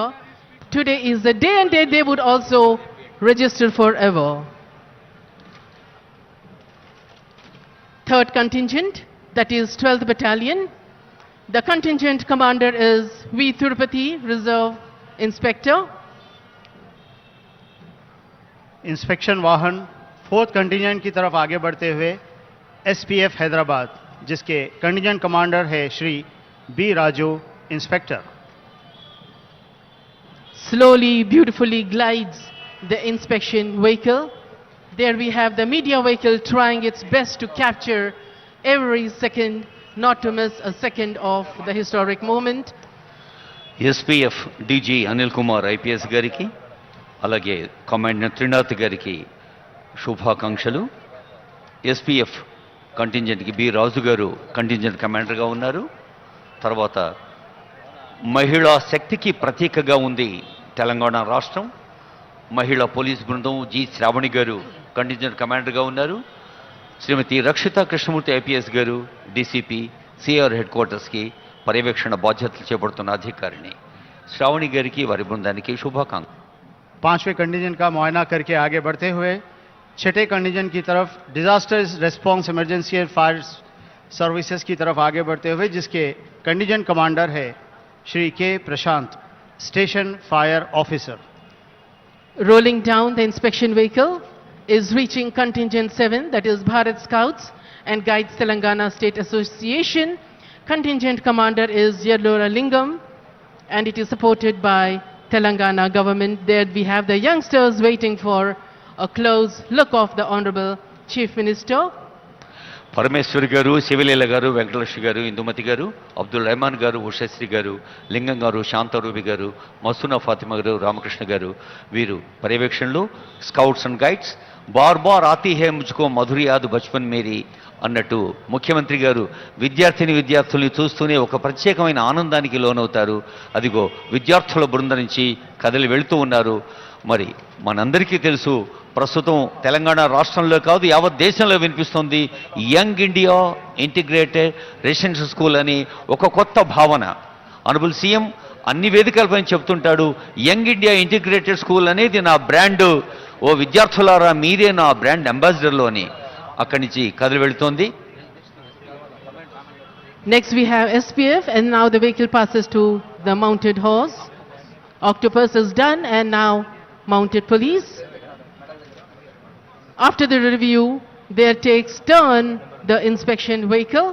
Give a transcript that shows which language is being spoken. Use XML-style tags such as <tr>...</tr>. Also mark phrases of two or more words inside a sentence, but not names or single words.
<en>Today is the day and date they would also register forever. 3rd contingent, that is 12th Battalion. The contingent commander is V. Tirupati, Reserve Inspector.</en> <hi>इंस्पेक्शन वाहन 4th कंटिजेंट की तरफ आगे बढ़ते हुए एसपीएफ हैदराबाद, जिसके कंटिजेंट कमांडर है श्री बी राजू, इंस्पेक्टर.</hi> <en>Slowly, beautifully glides the inspection vehicle. There we have the media vehicle trying its best to capture every second, not to miss a second of the historic moment.</en> <te>ఎస్పీఎఫ్ డీజీ అనిల్ కుమార్ ఐపీఎస్ గారికి, అలాగే కమాండర్ త్రినాథ్ గారికి శుభాకాంక్షలు. ఎస్పీఎఫ్ కంటింజెంట్కి బి రాజు గారు కంటింజెంట్ కమాండర్గా ఉన్నారు. తర్వాత మహిళా శక్తికి ప్రతీకగా ఉంది తెలంగాణ రాష్ట్రం. మహిళా పోలీస్ బృందం జి శ్రావణి గారు కంటింజెంట్ కమాండర్గా ఉన్నారు. శ్రీమతి రక్షిత కృష్ణమూర్తి ఐపీఎస్ గారు డీసీపీ సిఆర్ హెడ్ క్వార్టర్స్కి పర్యవేక్షణ బాధ్యతలు చేపడుతున్న అధికారిని. శ్రావణి గారికి వారి బృందానికి శుభాకాంక్షలు.</te> <hi>पांचवें कंटीजेंट का मुआयना करके आगे बढ़ते हुए छठे कंटीजेंट की तरफ डिजास्टर रिस्पांस इमरजेंसी एंड फायर सर्विसेज की तरफ आगे बढ़ते हुए जिसके कंटीजेंट कमांडर है श्री के प्रशांत,</hi> <en>Station Fire Officer. Rolling down the inspection vehicle is reaching contingent 7, that is Bharat Scouts and Guides Telangana State Association. Contingent commander is Yellora Lingam and it is supported by Telangana government. There we have the youngsters waiting for a close look of the Honorable Chief Minister.</en> <te>పరమేశ్వర్ గారు, శివలీల గారు, వెంకటలక్ష్మి గారు, ఇందుమతి గారు, అబ్దుల్ రెహమాన్ గారు, ఉషశ్రీ గారు, లింగం గారు, శాంతారూబి గారు, మసూనా ఫాతిమా గారు, రామకృష్ణ గారు వీరు పర్యవేక్షణలో స్కౌట్స్ అండ్ గైడ్స్.</te> <hi>बार बार आती है मुझको मधुर याद बचपन मेरी</hi> <te>అన్నట్టు ముఖ్యమంత్రి గారు విద్యార్థుల్ని చూస్తూనే ఒక ప్రత్యేకమైన ఆనందానికి లోనవుతారు. అదిగో విద్యార్థుల బృందం నుంచి కదిలి వెళుతూ ఉన్నారు. మరి మనందరికీ తెలుసు, ప్రస్తుతం తెలంగాణ రాష్ట్రంలో కాదు యావత్ దేశంలో వినిపిస్తుంది యంగ్ ఇండియా ఇంటిగ్రేటెడ్ రెసిడెన్షియల్ స్కూల్ అని ఒక కొత్త భావన.</te> <en>Honourable CM</en> <te>అన్ని వేదికలపై చెప్తుంటాడు, యంగ్ ఇండియా ఇంటిగ్రేటెడ్ స్కూల్ అనేది నా బ్రాండ్, ఓ విద్యార్థులారా మీరే నా బ్రాండ్ అంబాసిడర్లు అని అక్కడి నుంచి కదిలి వెళుతోంది.</te> <en>Next we have SPF and now the vehicle passes to the mounted horse. Octopus is done and now mounted police. After the review, there takes turn the inspection vehicle.</en>